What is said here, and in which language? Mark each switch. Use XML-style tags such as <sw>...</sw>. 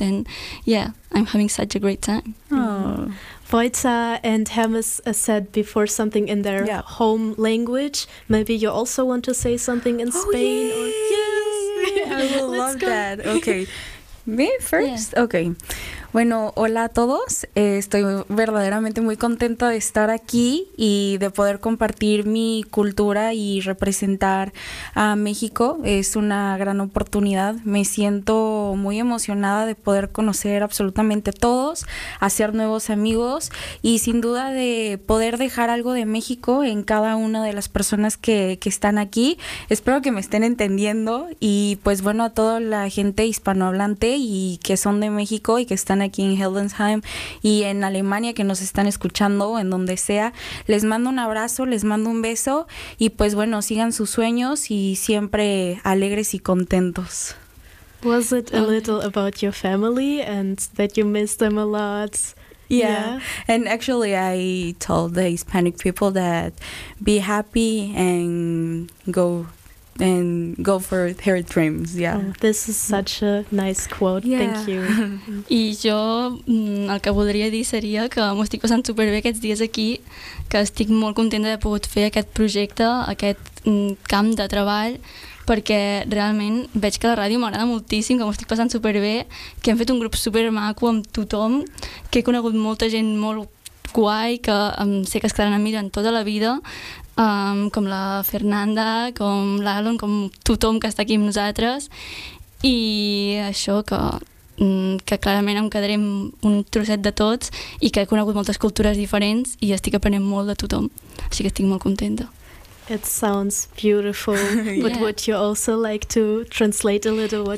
<en>And yeah, I'm having such a great time. Wojta and Hemis said before something in their home language. Maybe you also want to say something in Spain. Yeah. I will love that. Okay. Me first? Yeah.</en> <es>Okay. Bueno, hola a todos. Estoy verdaderamente muy contenta de estar aquí y de poder compartir mi cultura y representar a México. Es una gran oportunidad. Me siento muy emocionada de poder conocer absolutamente a todos, hacer nuevos amigos y sin duda de poder dejar algo de México en cada una de las personas que están aquí. Espero que me estén entendiendo y pues bueno, a toda la gente hispanohablante y que son de México y que están aquí en Hildesheim y en Alemania que nos están escuchando o en donde sea, les mando un abrazo, les mando un beso y pues bueno, sigan sus sueños y siempre alegres y contentos.</es> <en>Was it a little about your family and that you miss them a lot? Yeah. And actually I told the Hispanic people that be happy and go for her dreams, yeah. Oh, this is such a nice quote, yeah. Thank you.</en> <ca>Y yo el que voldria dir seria que m'ho estic passant superbé aquests dies aquí, que estic molt contenta de poder fer aquest projecte, aquest camp de treball, perquè realment veig que la ràdio m'agrada moltíssim, que m'ho estic passant superbé, que hem fet un grup supermaco amb tothom, que he conegut molta gent molt guai, que sé que es quedaran a mi durant tota la vida, com la Fernanda, com l'Alon, com tothom que està aquí amb nosaltres, i això, que clarament em quedaré un trosset de tots i que he conegut moltes cultures diferents i estic aprenent molt de tothom, així que estic molt contenta.</ca> <en>It sounds beautiful, but yeah. Would you also like to translate a little what</en>